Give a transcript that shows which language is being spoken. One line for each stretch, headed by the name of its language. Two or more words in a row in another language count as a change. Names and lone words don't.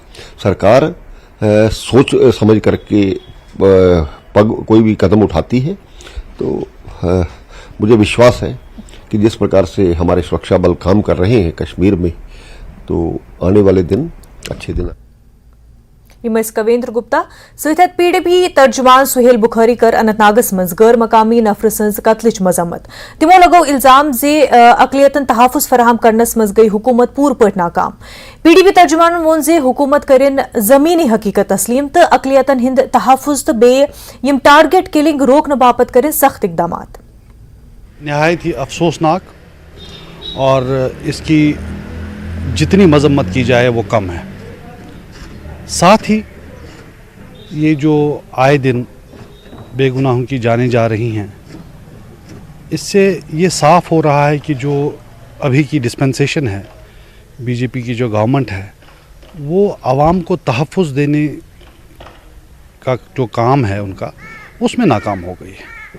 Hindi: सरकार सोच समझ करके कोई भी कदम उठाती है तो मुझे विश्वास है कि जिस प्रकार से हमारे सुरक्षा बल काम कर रहे हैं कश्मीर में, तो आने वाले दिन अच्छे दिन।
Kashmiri: यमस कवेंद्र गुप्ता सहित पीडीपी तर्जुमान सुहेल बुखारी कर अनंतनागस मज गैर मकामी नफर सज कत्लच मजम्मत। तिमो लगो इल्जाम जे अकलियतन तहफुज फराहम करनस मज गई हुकूमत पूर पट नाकाम। पीडीपी तर्जुमान वोन जे हुकूमत करिन जमीनी हकीकत तस्लीम तो अकलियतन हिंद तहफुज तो बे यम
English: target killing
Kashmiri: रोकने बापत करिन सख्त इकदामात।
Hindi: नहायत ही अफसोसनाक और इसकी जितनी मजम्मत की जाए वो कम है। साथ ही ये जो आए दिन बेगुनाहों की जानें जा रही हैं, इससे ये साफ़ हो रहा है कि जो अभी की डिस्पेंसेशन है, बीजेपी की जो गवर्नमेंट है, वो आवाम को तहफ़्फ़ुज़ देने का जो काम है उनका, उसमें नाकाम हो गई है।